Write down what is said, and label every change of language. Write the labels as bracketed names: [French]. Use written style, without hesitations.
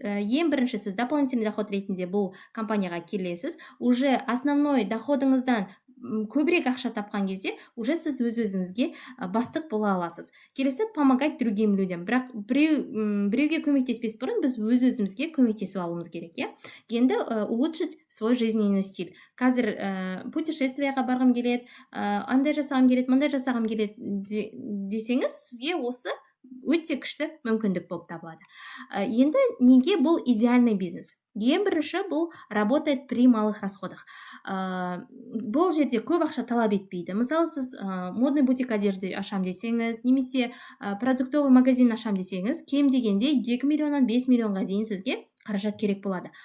[Kazakh] Ең бірінші сіз [Russian] дополнительный доход [Kazakh] ретінде бұл компанияға келесіз. [Russian] Уже [Kazakh] основной доходыңыздан көбірек ақша тапқан кезде [Russian] уже [Kazakh] сіз өз-өзіңізге бастық бола аласыз. Келесі [Russian] помогать другим людям. [Kazakh] Бірақ біреуге көмектеспес бұрын біз өз-өзімізге көмектесіп алуымыз керек, иә? Енді [Russian] улучшить свой жизненный стиль. [Kazakh] Қазір путешествияға барғым келеді, андай жасағым келеді, мындай жасағым келеді десеңіз, сізге осы өте күшті мүмкіндік болып табылады. Енді неге бұл [Russian] идеальный [Kazakh] бизнес? Ең бірінші бұл [Russian] работает при малых расходах. [Kazakh] Бұл жерде көп ақша талап етпейді. Мысалы, сіз [Russian] модный бутик одежды [Kazakh] ашам десеңіз, немесе [Russian] продуктовый магазин [Kazakh] ашам десеңіз, кем дегенде 2 миллионнан 5 миллионға дейін сізге қаражат керек болады.